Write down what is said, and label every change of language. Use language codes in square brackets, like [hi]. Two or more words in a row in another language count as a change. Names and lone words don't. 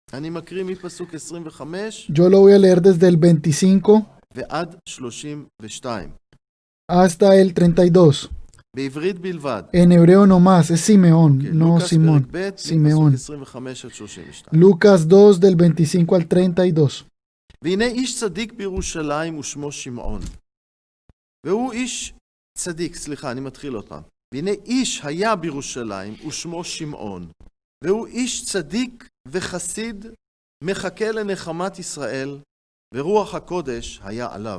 [es] Yo lo voy a leer desde el 25 hasta el 32. En hebreo nomás, es Simeón, no Simón. Simeón. Lucas 2 del 25 al 32. [he] והנה איש צדיק בירושלים ושמו שמעון. והוא איש צדיק, סליחה, אני מתחיל עוד פעם. והנה איש היה בירושלים ושמו שמעון. והוא איש צדיק וחסיד, מחכה לנחמת ישראל, ורוח הקודש היה עליו.